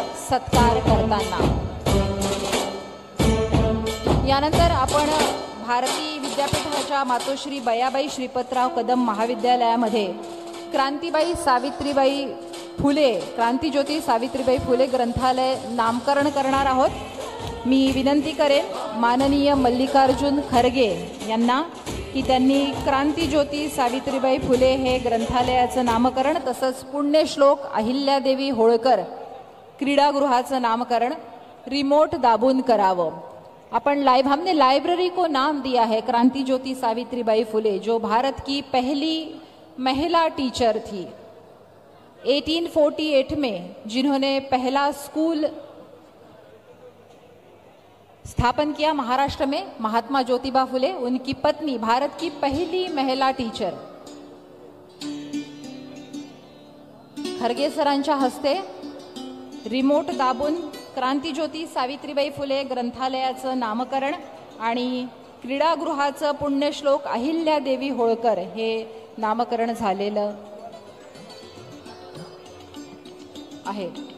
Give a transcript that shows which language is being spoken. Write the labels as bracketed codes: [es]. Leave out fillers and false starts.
[mr] सत्कार करताना यानंतर आपण भारतीय विद्यापीठाच्या मातोश्री बयाबाई श्रीपतराव कदम महाविद्यालयामध्ये क्रांतीबाई सावित्रीबाई फुले क्रांतिज्योती सावित्रीबाई फुले ग्रंथालय नामकरण करणार आहोत। मी विनंती करेन माननीय मल्लिकार्जुन खरगे यांना की त्यांनी क्रांतिज्योती सावित्रीबाई फुले हे ग्रंथालयाचं नामकरण तसंच पुण्यश्लोक अहिल्यादेवी होळकर क्रीडागृहाचं नामकरण रिमोट दाबून करावं। [hi] हमने लाइब्रेरी को नाम दिया है क्रांति ज्योति सावित्रीबाई फुले, जो भारत की पहली महिला टीचर थी 1848 में, जिन्होंने पहला स्कूल स्थापन किया महाराष्ट्र में। महात्मा ज्योतिबा फुले, उनकी पत्नी, भारत की पहली महिला टीचर। [mr] खरगे सरांच्या हस्ते रिमोट दाबून क्रांतिज्योती सावित्रीबाई फुले ग्रंथालयाचं नामकरण आणि क्रीडागृहाचं पुण्यश्लोक अहिल्यादेवी होळकर हे नामकरण झालेलं आहे।